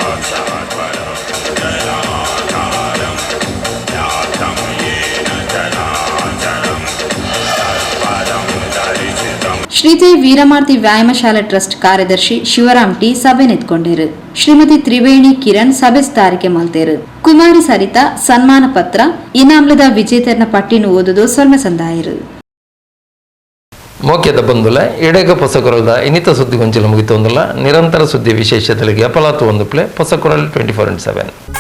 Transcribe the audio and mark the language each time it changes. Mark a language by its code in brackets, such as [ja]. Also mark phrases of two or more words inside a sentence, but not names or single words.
[tcy] ಶ್ರೀಜೈ ವೀರಮಾರ್ತಿ ವ್ಯಾಯಾಮಶಾಲೆ ಟ್ರಸ್ಟ್ ಕಾರ್ಯದರ್ಶಿ ಶಿವರಾಮ್ ಟಿ ಸಭೆ ನೆತ್ಕೊಂಡೇರು. ಶ್ರೀಮತಿ ತ್ರಿವೇಣಿ ಕಿರಣ್ ಸಭೆ ಸ್ಥಾರಿಕೆ ಮಲ್ತೇರು. ಕುಮಾರಿ ಸರಿತಾ ಸನ್ಮಾನ ಪತ್ರ, ಇನಾಮ್ಲದ ವಿಜೇತರನ ಪಟ್ಟಿನ ಓದುದು ಸ್ವರ್ಣ ಸಂದಾಯರು. ಮೋಕ್ಯದ ಬಂದುಲ ಎಡೆಗ ಪೊಸಕೊರಲ್ದ ಇನ್ನಿತ ಸುದ್ದಿ ಗೊಂಚಲು ಮುಗಿತೊಂದುಲ್ಲ. ನಿರಂತರ ಸುದ್ದಿ ವಿಶೇಷತೆಗಳಿಗೆ ಅಪಲಾತು ಒಂದು ಪ್ಲೇ ಪೊಸಕೊರಲ್ 24/7.